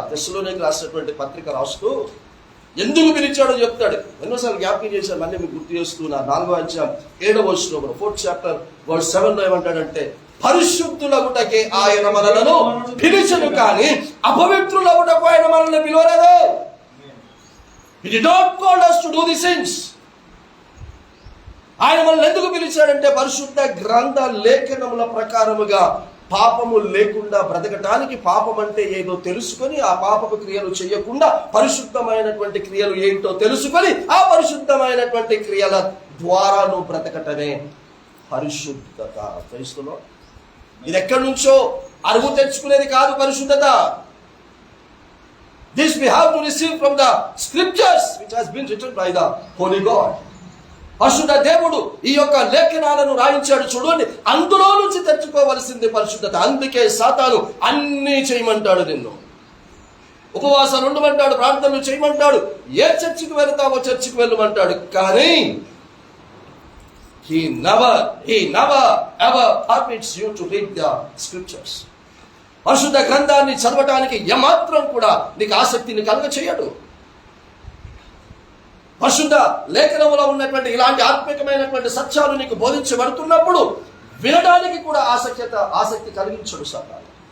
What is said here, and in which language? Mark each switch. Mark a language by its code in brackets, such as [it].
[te] తెస్సలోనికీయులకు రాసినటువంటి పత్రిక రాస్తూ ఎందుకు పిలిచాడో చెప్తాడు. ఎన్నోసార్లు జ్ఞాపకం చేశాను, మళ్ళీ మీకు గుర్తు చేస్తున్నా. 4వ అధ్యాయం 7వ వచనంలో [en] 4th chapter verse 7లో [te] ఏమంటాడంటే, పరిశుద్ధులగుటకే ఆయన మనలను పిలిచెను కానీ అపవిత్రులగుటకు ఆయన మనల్ని పిలవలేదు. [en] He did not call us to do these things. [te] ఆయన మనల్ని ఎందుకు పిలిచాడంటే, పరిశుద్ధ గ్రంథ లేఖనముల ప్రకారముగా పాపము లేకుండా బ్రతకటానికి, పాపం అంటే ఏదో తెలుసుకొని ఆ పాపపు క్రియలు చేయకుండా పరిశుద్ధమైనటువంటి క్రియలు ఏంటో తెలుసుకొని ఆ పరిశుద్ధమైనటువంటి క్రియల ద్వారా నువ్వు బ్రతకటమే పరిశుద్ధత. క్రైస్తవులో ఇది ఎక్కడి నుంచో అరువు తెచ్చుకునేది కాదు పరిశుద్ధత. [en] This we have to receive from the scriptures which has been written by the Holy God. [te] పరిశుద్ధ దేవుడు ఈ యొక్క లేఖనాలను రాయించాడు చూడండి, అందులో నుంచి తెచ్చుకోవలసింది పరిశుద్ధత. అందుకే సాతాను అన్నీ చేయమంటాడు, నిన్ను ఉపవాసాలు ఉండమంటాడు, ప్రార్థనలు చేయమంటాడు, ఏ చర్చికి వెళ్తావో చర్చికి వెళ్ళమంటాడు. కానీ [en] he never ever permits you to read the scriptures. [te] పరిశుద్ధ గ్రంథాన్ని చదవటానికి ఏమాత్రం కూడా నీకు ఆసక్తిని కలుగ చేయడు. పరిశుద్ధ లేఖనములో ఉన్నటువంటి ఇలాంటి ఆత్మికమైనటువంటి సత్యాలు నీకు బోధించబడుతున్నప్పుడు వినడానికి కూడా ఆసక్తి కలిగించడు సాతాను.